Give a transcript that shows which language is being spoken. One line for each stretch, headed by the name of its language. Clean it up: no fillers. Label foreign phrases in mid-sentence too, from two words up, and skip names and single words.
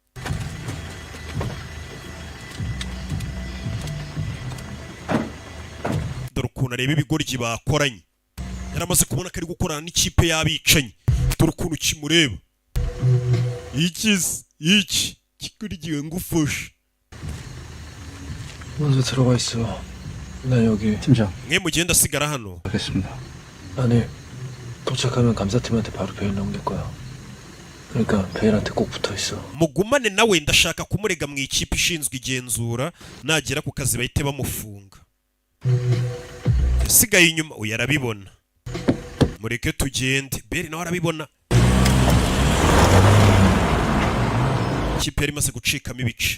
Kinyarwanda: dore ukuntu areba ibigoryi bakoranye. yaramaze kubona ko ari gukorana n'ikipe y'abicanyi. dore ukuntu kimureba. iki kikurigiwe ngufashe.
Korean: 먼저 들어가 있어. 난 여기. 팀장.
Kinyarwanda: mwe mugenda asigara hano.
Korean: 알겠습니다. 아니, 도착하면 감사팀한테 바로 베일 넘길 거야. 그러니까 베일한테 꼭 붙어 있어.
Kinyarwanda: mugumane nawe, ndashaka kumurega mu ikipe ishinzwe igenzura. nagera ku kazi bahite bamufunga. yasigaye inyuma. uyu arabibona. mureke tugende. Beri nawe arabibona. ikipe yari imaze gucikamo ibice.